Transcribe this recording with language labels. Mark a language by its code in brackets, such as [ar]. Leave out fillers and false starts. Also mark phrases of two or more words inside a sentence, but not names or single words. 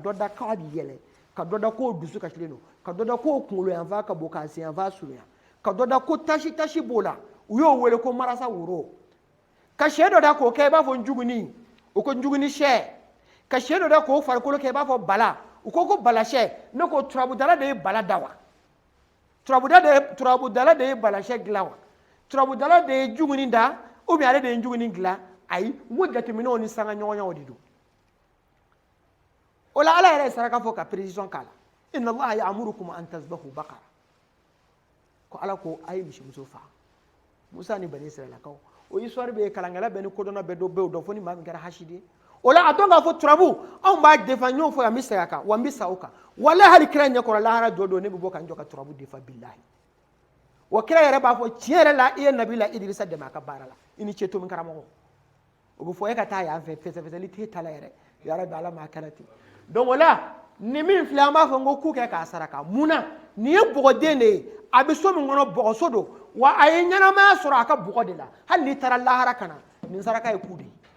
[bm] dɔ da k'a bɛ yɛlɛ ka dɔ da k'o dusu kasilen don ka dɔ da k'o kunkolo yanfan ka bon k'a sen yanfan surunya ka dɔ da ko tasi b'o la u y'o wele ko marasa woro ka sɛ dɔ da k'o kɛ i b'a fɔ njuguni o ko njuguni sɛ ka sɛ dɔ da k'o farikolo kɛ i b'a fɔ bala u ko bala sɛ ne ko turabudala de ye bala da wa turabudala de ye bala sɛ dilan wa turabudala de ye njuguni da [fr] ou bien [bm] ale de ye njuguni dilan ayi n ko jateminɛw ni sanga ɲɔgɔnyaw de don o la ala yɛrɛ ye saraka fɔ ka précision k'a la [ar] إن الله يأمركم أن تذبحوا بقرة [bm] ko ala ko a ye misimuso faga musa ni bani israɛlakaw o histoire bɛ yen kalankɛla bɛɛ ni kodɔnna bɛɛ dɔ bɛ o dɔn fo ni maa min kɛra hasidi ye o la a dɔn k'a fɔ turabu anw b'a defa n y'o fɔ yan n bɛ segin a kan wa n bɛ sa o kan walahi hali kira ɲɛkɔrɔ lahara don ne bɛ bɔ ka n jɔ ka turabu defa bilahi wa kira yɛrɛ b'a fɔ tiɲɛ yɛrɛ la i ye nabila idirisa dɛmɛ a ka baara la i ni ce tomin karamɔgɔ o bɛ fɔ e ka taa yan fɛ fɛsɛfɛsɛli t'e ta la yɛrɛ yarabi ala m'a kɛra ten donc o la ni min filɛ an b'a fɔ n ko ku kɛ k'a saraka munna nin ye bɔgɔden de ye a bɛ so min kɔnɔ bɔgɔso don wa a ye ɲɛnamaya sɔrɔ a ka bɔgɔ de la hali n'i taara lahara ka na nin saraka ye ku de ye